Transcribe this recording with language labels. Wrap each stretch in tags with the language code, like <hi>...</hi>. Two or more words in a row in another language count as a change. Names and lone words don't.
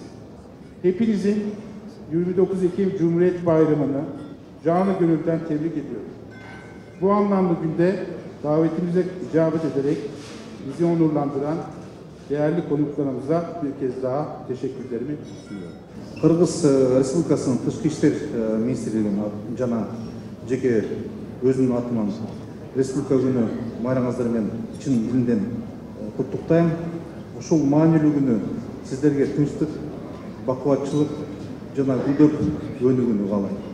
<tr>Hepinizin 29 Ekim Cumhuriyet Bayramı'nı canı gönülden tebrik ediyorum. Bu anlamlı günde davetimize icabet ederek bizi onurlandıran değerli konuklarımıza bir kez daha teşekkürlerimi sunuyorum.</tr> <ky>Kırgız Республикасынын Тышкы иштер министрлигинин жана жеке өзүмдүн атыман Республика күнү майраңыздар менен чын дилинден куттуктайм. Ушул маанилүү күнү сиздерге тынчтык, бакубатчылык жана гүлдөр өнүгүүнү каалайм.</ky>